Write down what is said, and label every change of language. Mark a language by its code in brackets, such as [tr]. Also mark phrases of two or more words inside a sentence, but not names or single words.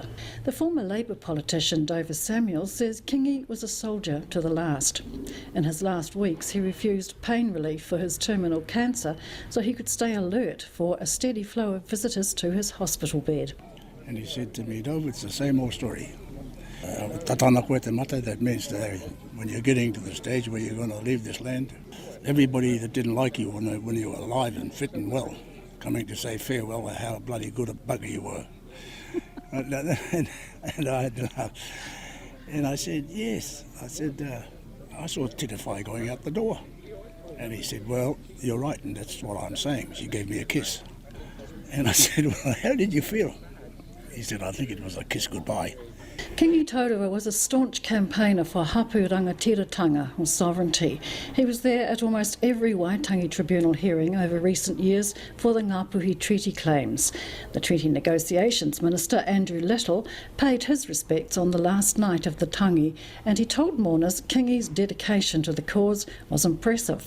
[en] The former Labour politician Dover Samuel says Kingi was a soldier to the last. In his last weeks he refused pain relief for his terminal cancer so he could stay alert for a steady flow of visitors to his hospital bed. And he said to me, Dove, it's the same old story. [mi] Tatana koe te mate, [en] that means that when you're getting to the stage where you're going to leave this land, everybody that didn't like you when you were alive and fit and well, coming to say farewell and how bloody good a bugger you were. and I had to laugh. And I said, yes. I said, I saw Titify going out the door. And he said, well, you're right, and that's what I'm saying. She gave me a kiss. And I said, well, how did you feel? He said, I think it was a kiss goodbye. Kingi Taurua was a staunch campaigner for [mi] hapu rangatiratanga, [en] or sovereignty. He was there at almost every Waitangi Tribunal hearing over recent years for the Ngāpuhi Treaty claims. The Treaty Negotiations Minister, Andrew Little, paid his respects on the last night of the tangi, and he told mourners Kingi's dedication to the cause was impressive.